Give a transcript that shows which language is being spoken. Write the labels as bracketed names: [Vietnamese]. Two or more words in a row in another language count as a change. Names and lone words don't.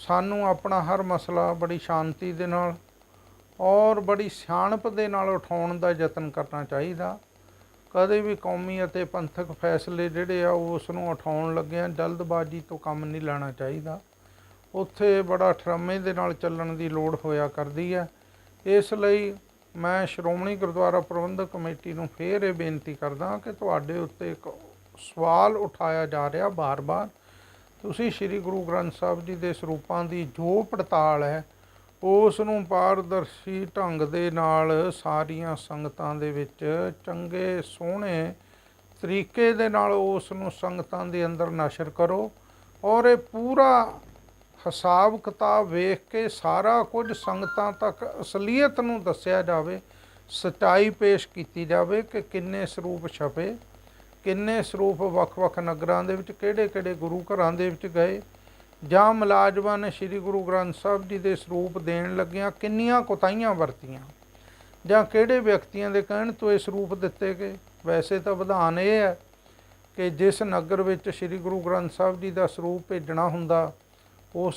[Punjabi] ਸਾਨੂੰ ਅਪਣਾ ਹਰ ਮਸਲਾ ਬੜੀ ਸ਼ਾਂਤੀ ਦੇ ਨਾਲ ਔਰ ਬੜੀ ਸਿਆਣਪ ਦੇ ਨਾਲ ਉਠਾਉਣ ਦਾ ਯਤਨ ਕਰਨਾ ਚਾਹੀਏ। ਕਦੇ ਭੀ ਕੌਮੀ ਅਤੇ ਪੰਥਕ ਫ਼ੈਸਲੇ ਜਿਹੜੇ ਆ ਉਸ ਨੂੰ ਉਠਾਉਣ ਲੱਗਿਆਂ ਜਲਦਬਾਜ਼ੀ ਤੋ ਕਾਮ ਨਹੀਂ ਲੈਣਾ ਚਾਹੀਏ। ਉੱਥੇ ਬੜਾ ਠਰੰਮੇ ਦੇ ਨਾਲ ਚੱਲਣ ਦੀ ਲੋੜ ਹੋਇਆ ਕਰਦੀ ਹੈ। ਇਸਲਈ ਮੈਂ ਸ਼੍ਰੋਮਣੀ ਗੁਰਦੁਆਰਾ ਪ੍ਰਬੰਧਕ ਕਮੇਟੀ ਕੋ ਫਿਰ ਯੇ ਬੇਨਤੀ ਕਰਦਾ ਕਿ ਤੁਹਾਡੇ ਉੱਤੇ ਏਕ ਸਵਾਲ ਉਠਾਇਆ ਜਾ ਰਿਹਾ ਬਾਰ ਬਾਰ, ਤੁਸੀਂ ਸ੍ਰੀ ਗੁਰੂ ਗ੍ਰੰਥ ਸਾਹਬ ਜੀ ਕੇ ਸਰੂਪਾਂ ਕੀ ਜੋ ਪੜਤਾਲ ਹੈ ਉਸ ਨੂੰ ਪਾਰਦਰਸ਼ੀ ਢੰਗ ਦੇ ਨਾਲ ਸਾਰੀਆਂ ਸੰਗਤਾਂ ਦੇ ਵਿਚ ਚੰਗੇ ਸੋਹਣੇ ਤਰੀਕੇ ਦੇ ਨਾਲ ਉਸ ਨੂੰ ਸੰਗਤਾਂ ਦੇ ਅੰਦਰ ਨਸ਼ਰ ਕਰੋ ਔਰ ਯੇ ਪੂਰਾ ਹਿਸਾਬ ਕਿਤਾਬ ਵੇਖ ਕੇ ਸਾਰਾ ਕੁਝ ਸੰਗਤਾਂ ਤਕ ਅਸਲੀਅਤ ਨੂੰ ਦੱਸਿਆ ਜਾਵੇ, ਸੱਚਾਈ ਪੇਸ਼ ਕੀ ਜਾਵੇ ਕਿ ਕਿੰਨੇ ਸਰੂਪ ਛਪੇ ਕਿੰਨੇ ਸਰੂਪ ਵੱਖ-ਵੱਖ ਨਗਰਾਂ ਦੇ ਵਿੱਚ ਕਿਹੜੇ-ਕਿਹੜੇ ਗੁਰੂ ਘਰਾਂ ਦੇ ਵਿੱਚ ਗਏ, ਜਾਂ ਮੁਲਾਜ਼ਮਾਂ ਨੇ ਸ੍ਰੀ ਗੁਰੂ ਗ੍ਰੰਥ ਸਾਹਿਬ ਜੀ ਦੇ ਸਰੂਪ ਦੇਣ ਲੱਗਿਆਂ ਕਿੰਨੀਆਂ ਕੋਤਾਹੀਆਂ ਵਰਤੀਆਂ, ਜਾਂ ਕਿਹੜੇ ਵਿਅਕਤੀਆਂ ਦੇ ਕਹਿਣ ਤੋਂ ਇਹ ਸਰੂਪ ਦਿੱਤੇ ਗਏ। ਵੈਸੇ ਤਾਂ ਵਿਧਾਨ ਇਹ ਹੈ ਕਿ ਜਿਸ ਨਗਰ ਵਿੱਚ ਸ੍ਰੀ ਗੁਰੂ ਗ੍ਰੰਥ ਸਾਹਿਬ ਜੀ ਦਾ ਸਰੂਪ ਭੇਜਣਾ ਹੁੰਦਾ, ਉਸ